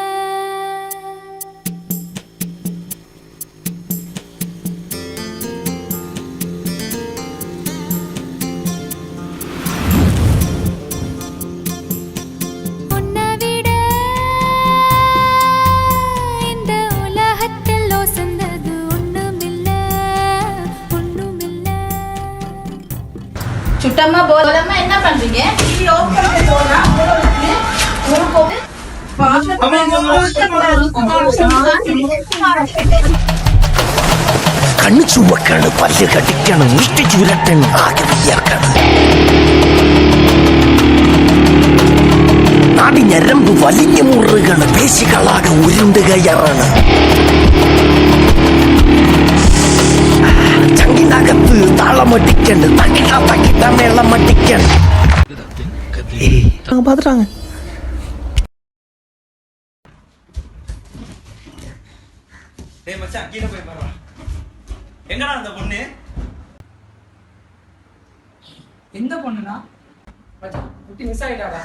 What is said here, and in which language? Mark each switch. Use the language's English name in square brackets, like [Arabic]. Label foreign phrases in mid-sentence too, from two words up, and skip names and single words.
[Tamil] உன்னை விட இந்த உலகத்தில் உசந்தது ஒண்ணுமில்ல, ஒண்ணுமில்ல. சுட்டம்மா போலமா என்ன பண்றீங்க? டிவி ஆஃப் பண்ணி போனா [Malayalam] കണ്ണു ചുവക്കാണ്, പല്ല് കടിക്കണം, മുഷ്ടി ചുരട്ടൻ, ആകെ വിയർക്കണം. നാടി ഞരമ്പ് വലിഞ്ഞു മുറുകണ്, പേശികളാകെ ഉരുണ്ടുകയറാണ്. ചങ്കിനകത്ത് താളമടിക്കണ്ട്, തക്കിട്ട തക്കിട്ട മേളമടിക്കണ്ട്. [Tamil] பாத்துட்டாங்க. டேய் மச்சான், கீழ போய் பாருடா. எங்கடா அந்த பொண்ணு? எந்த பொண்ணுனா? மச்சான், குட்டி மிஸ் ஆயிட்டாடா.